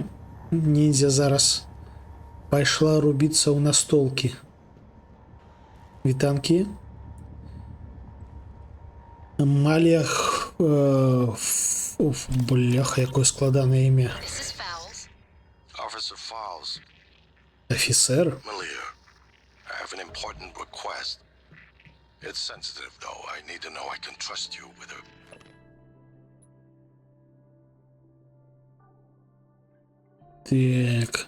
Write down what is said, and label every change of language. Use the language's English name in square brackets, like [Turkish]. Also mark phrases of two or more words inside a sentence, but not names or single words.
[Belarusian] Ніндзя зараз пайшла рубіцца ў настолкі. Вітанкі. Малях... Бляха, якое складанае імя. [English] Officer Falls. [Belarusian] Офіцер? [English] Malia, I have an important request. It's sensitive, though. I need to know I can trust you with her. [Belarusian] Так.